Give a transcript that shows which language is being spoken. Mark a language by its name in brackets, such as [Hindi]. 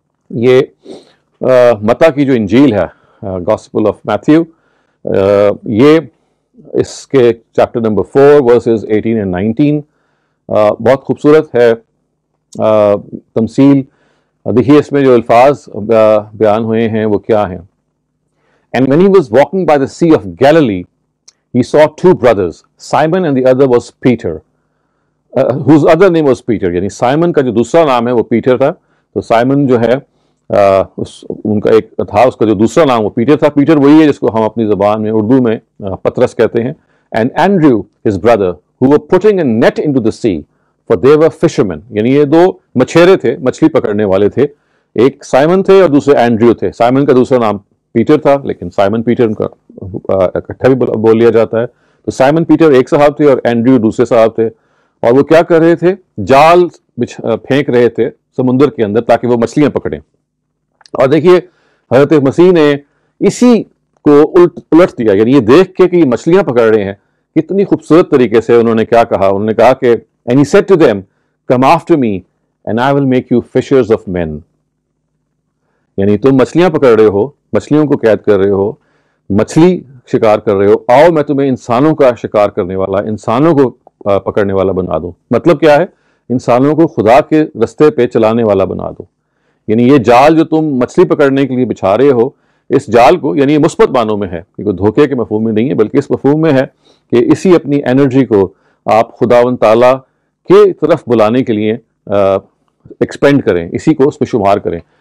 [Urdu] یہ متی کی جو انجیل ہے، گاسپل آف میتھیو، یہ اس کے چیپٹر نمبر 4 ورسز 18 and 19 بہت خوبصورت ہے تمثیل. دیکھیے اس میں جو الفاظ بیان ہوئے ہیں وہ کیا ہیں. [English] And when he was walking by the sea of Galilee, he saw two brothers, Simon and the other was Peter, whose other name was Peter. [Urdu] یعنی سائمن کا جو دوسرا نام ہے وہ پیٹر تھا. تو سائمن جو ہے ان کا ایک تھا، اس کا جو دوسرا نام وہ پیٹر تھا. پیٹر وہی ہے جس کو ہم اپنی زبان میں اردو میں پترس کہتے ہیں. [English] And Andrew, his brother, who were putting a net into the sea, for they were fishermen. [Urdu] یعنی یہ دو مچھیرے تھے، مچھلی پکڑنے والے تھے. ایک سائمن تھے اور دوسرے اینڈریو تھے. سائمن کا دوسرا نام پیٹر تھا، لیکن سائمن پیٹر ان کا اکٹھا بھی بول لیا جاتا ہے. تو سائمن پیٹر ایک صاحب تھے اور اینڈریو دوسرے صاحب تھے، اور وہ کیا کر رہے تھے؟ جال پھینک رہے تھے سمندر کے اندر تاکہ وہ مچھلیاں پکڑیں. اور دیکھیے حضرت مسیح نے اسی کو الٹ دیا. یعنی یہ دیکھ کے کہ یہ مچھلیاں پکڑ رہے ہیں، کتنی خوبصورت طریقے سے انہوں نے کیا کہا. انہوں نے کہا کہ [English] And he said to them, Come after me and I will make you fishers of men. [Urdu] یعنی تم مچھلیاں پکڑ رہے ہو، مچھلیوں کو قید کر رہے ہو، مچھلی شکار کر رہے ہو، آؤ میں تمہیں انسانوں کا شکار کرنے والا، انسانوں کو پکڑنے والا بنا دوں. مطلب کیا ہے؟ انسانوں کو خدا کے رستے پہ چلانے والا بنا دوں. یعنی یہ جال جو تم مچھلی پکڑنے کے لیے بچھا رہے ہو، اس جال کو، یعنی یہ مثبت معنوں میں ہے، کوئی دھوکے کے مفہوم میں نہیں ہے، بلکہ اس مفہوم میں ہے کہ اسی اپنی انرجی کو آپ خداوند تعالیٰ کے طرف بلانے کے لیے ایکسپینڈ کریں، اسی کو اس میں شمار کریں.